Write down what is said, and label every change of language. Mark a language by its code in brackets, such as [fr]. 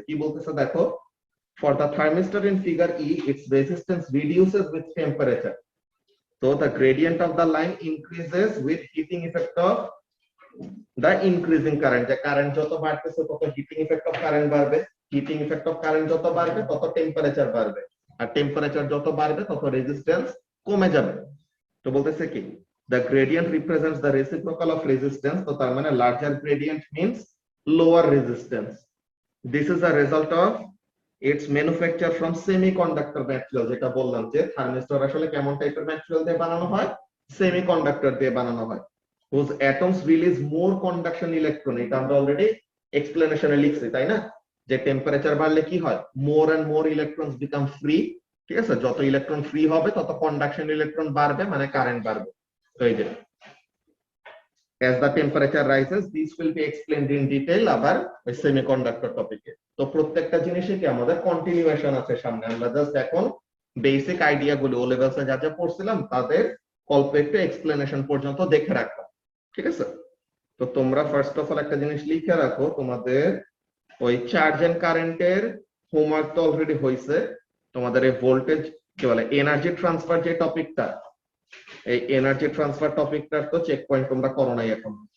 [bn] কি বলতেছে দেখো, [en] for the thermistor in figure E its resistance reduces with temperature, so the gradient of the line increases with heating effect of the increasing current, [bn] যে current যত বাড়তেছে তত heating effect of current বাড়বে, heating effect of current যত বাড়বে তত temperature বাড়বে, আর temperature যত বাড়বে তত রেজিস্ট্যান্স কমে যাবে। তো বলতেছে কি, [en] the gradient represents the reciprocal of resistance, [bn] তো তার মানে [en] larger gradient means lower resistance. This is a result of its manufacture from semiconductor material, [bn] যেটা বললাম যে থার্মিস্টর আসলে কেমন টাইপের ম্যাটেরিয়াল দিয়ে বানানো হয়, সেমিকন্ডাক্টর দিয়ে বানানো হয়, [en] whose atoms release more conduction electron, [bn] এটা আমরা অলরেডি এক্সপ্লেনেশনে লিখছি তাই না, যে টেম্পারেচার বাড়লে কি হয়, [en] more and more electrons become free, [bn] ঠিক আছে, যত ইলেকট্রন ফ্রি হবে তত কন্ডাকশন ইলেকট্রন বাড়বে, মানে কারেন্ট বাড়বে। তো এই যে [en] as the temperature rises this will be explained in detail [bn] আবার ওই সেমিকন্ডাক্টর টপিকে। তো প্রত্যেকটা জিনিসে কি আমাদের কন্টিনিউয়েশন আছে সামনে, আমরা জাস্ট এখন বেসিক আইডিয়া গুলো ও লেভেলসে যা যা পড়ছিলাম তাদের অল্প একটু এক্সপ্লেনেশন পর্যন্ত দেখে রাখবা, ঠিক আছে। তো তোমরা ফার্স্ট অফ অল একটা জিনিস লিখে রাখো, তোমাদের ওই চার্জ এন্ড কারেন্টের হোমওয়ার্ক তো অলরেডি হয়েছে, তোমাদের এই ভোল্টেজ কি বলে এনার্জি ট্রান্সফার যে টপিকটা, এই এনার্জি ট্রান্সফার টপিকটার তো চেক পয়েন্ট তোমরা করো নাই এখন।